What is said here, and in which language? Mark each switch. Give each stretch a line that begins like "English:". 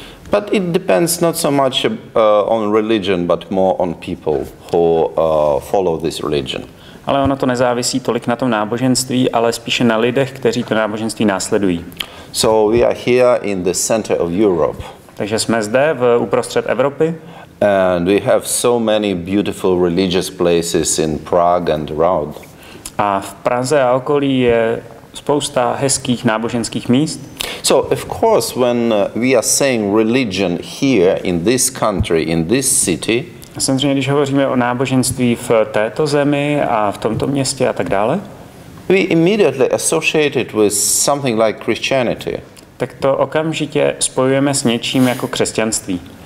English: But it depends not so much on religion, but more on people who follow this religion.
Czech: Ale ono to nezávisí tolik na tom náboženství, ale spíše na lidech, kteří to náboženství následují.
English: So we are here in the center of Europe.
Czech: Takže jsme zde uprostřed Evropy.
English: And we have so many beautiful religious places in Prague and around.
Czech: A v Praze a okolí je spousta hezkých náboženských míst.
English: So of course when we are saying religion here in this country, in this city,
Czech: samozřejmě, když hovoříme o náboženství v této zemi a v tomto městě a tak dále,
English: we immediately associate it with something like Christianity.
Czech: Tak to okamžitě spojujeme s něčím jako křesťanství.